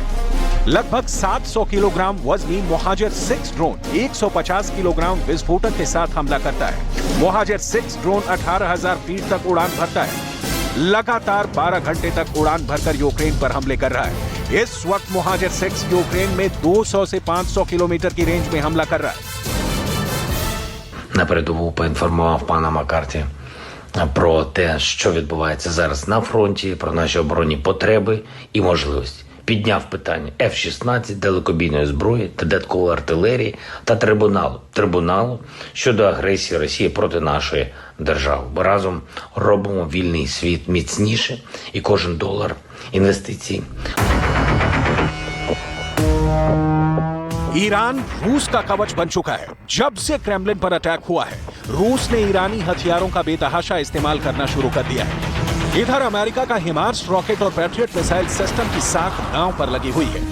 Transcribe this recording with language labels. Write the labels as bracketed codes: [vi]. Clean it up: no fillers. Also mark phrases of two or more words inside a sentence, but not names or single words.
[hi] लगभग 700 किलोग्राम वजनी मोहाजिर 6 ड्रोन 150 किलोग्राम विस्फोटक के साथ हमला करता है। मोहाजिर 6 ड्रोन 18,000 फीट तक उड़ान भरता है। लगातार 12 घंटे तक उड़ान भरकर यूक्रेन पर हमले कर रहा है। इस वक्त मोहाजिर 6 यूक्रेन में 200 से 500 किलोमीटर की रेंज में हमला कर रहा है। [uk] На передову поінформував пана Маккарті про те, що відбувається зараз на фронті, про наші оборонні потреби і можливості. Підняв питання F-16, далекобійної зброї, додаткової артилерії та трибуналу щодо агресії Росії проти нашої держави. Ми разом робимо вільний світ міцніше, і кожен долар інвестицій. [hi] ईरान रूस का कवच बन चुका है। जब से क्रेमलिन पर अटैक हुआ है, रूस ने ईरानी हथियारों का बेतहाशा इस्तेमाल करना शुरू कर दिया है। इधर अमेरिका का हिमार्स रॉकेट और पैट्रियट [en] missile system [hi] की साख नाव पर लगी हुई है।